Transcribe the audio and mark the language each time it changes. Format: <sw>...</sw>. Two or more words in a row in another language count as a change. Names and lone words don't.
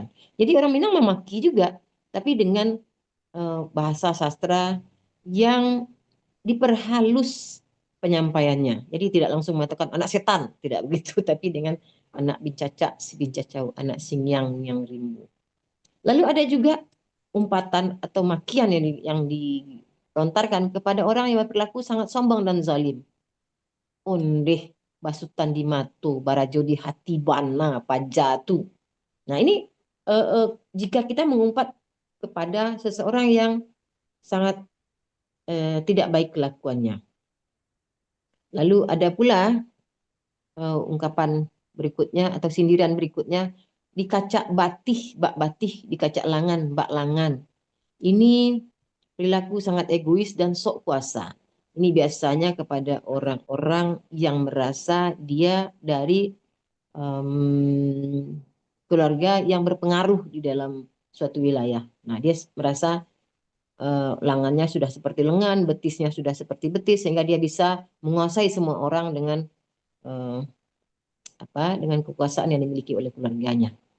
<id>Jadi orang Minang memaki juga, tapi dengan bahasa sastra yang diperhalus penyampaiannya. Jadi tidak langsung mengatakan anak setan, tidak begitu, tapi dengan</id> <min>anak bincacak si bincacau, anak singyang yang rimbu.</min> <id>Lalu ada juga umpatan atau makian yang dilontarkan kepada orang yang berperilaku sangat sombong dan zalim.</id> <min>Ondeh basutan di matu, barajo di hati bana pajatu.</min> <id>Nah, ini jika kita mengumpat kepada seseorang yang sangat tidak baik kelakuannya. Lalu ada pula ungkapan berikutnya atau sindiran berikutnya,</id> <min>dikacak batih, bak batih, dikacak langan, bak langan.</min> <id>Ini perilaku sangat egois dan sok kuasa. Ini biasanya kepada orang-orang yang merasa dia dari keluarga yang berpengaruh di dalam suatu wilayah. Nah, dia merasa lengannya sudah seperti lengan, betisnya sudah seperti betis, sehingga dia bisa menguasai semua orang dengan dengan kekuasaan yang dimiliki oleh keluarganya.</id>